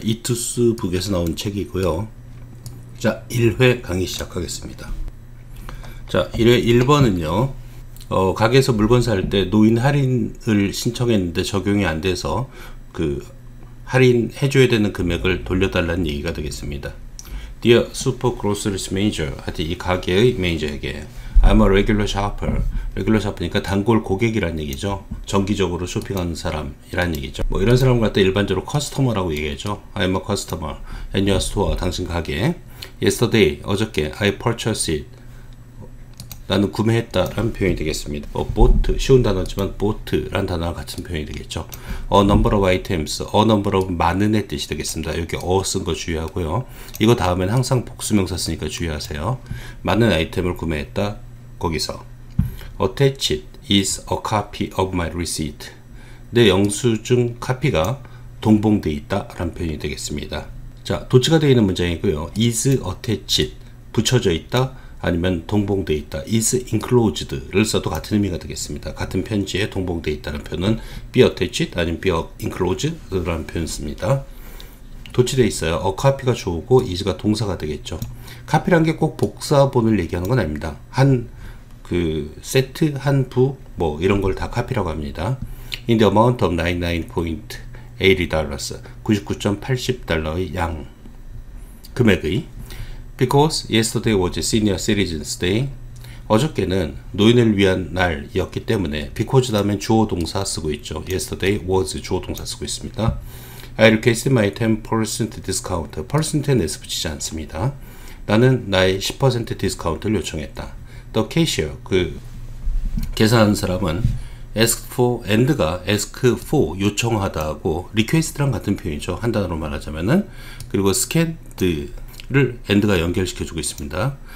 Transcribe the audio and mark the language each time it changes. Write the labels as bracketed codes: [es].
[ko] 이투스 북에서 나온 책이고요. 자, 1회 강의 시작하겠습니다. 자, 1회 1번은요. 가게에서 물건 살 때 노인 할인을 신청했는데 적용이 안 돼서 그 할인해줘야 되는 금액을 돌려달라는 얘기가 되겠습니다. [en] Dear Super Groceries Manager, [ko] 하여튼 이 가게의 매니저에게 [en] I'm a regular shopper. [ko] 레귤러 샤프니까 단골 고객이란 얘기죠. 정기적으로 쇼핑하는 사람이란 얘기죠. 뭐 이런 사람을 갖다 일반적으로 커스터머라고 얘기하죠. [en] I'm a customer at your store. [ko] 당신 가게. [en] Yesterday, [ko] 어저께 [en] I purchased it. [ko] 나는 구매했다 라는 표현이 되겠습니다. bought, 쉬운 단어지만 bought 라는 단어와 같은 표현이 되겠죠. [en] A number of items, a number of [ko] 많은의 뜻이 되겠습니다. 여기 쓴 거 주의하고요. 이거 다음엔 항상 복수명사 쓰니까 주의하세요. 많은 아이템을 구매했다. 거기서 [en] Attached is a copy of my receipt. [ko] 내 영수증 카피가 동봉되어 있다 라는 표현이 되겠습니다. 자, 도치가 되어 있는 문장이고요. [en] is attached, [ko] 붙여져 있다 아니면 동봉되어 있다. [en] is enclosed [ko] 를 써도 같은 의미가 되겠습니다. 같은 편지에 동봉되어 있다는 표현은 [en] be attached [ko] 아니면 [en] be enclosed [ko] 라는 표현 씁니다. 도치되어 있어요. a copy가 주어고 is가 동사가 되겠죠. 카피란 게 꼭 복사본을 얘기하는 건 아닙니다. 그 세트, 한 부, 뭐 이런 걸 다 카피라고 합니다. [en] In the amount of $99.80, [ko] 99.80달러의 양 금액의. [en] Because yesterday was Senior Citizens Day. [ko] 어저께는 노인을 위한 날이었기 때문에 because 다음엔 주어 동사 쓰고 있죠. [en] Yesterday was [ko] 주어 동사 쓰고 있습니다. [en] I requested my 10% discount. [ko] %는 s 붙이지 않습니다. 나는 나의 10% 디스카운트를 요청했다. [en] The cashier, [ko] 그 계산하는 사람은 [en] ask for, [ko] and가 ask for, 요청하다 하고 request랑 같은 표현이죠. 한 단어로 말하자면은. 그리고 scanned를 and가 연결시켜주고 있습니다.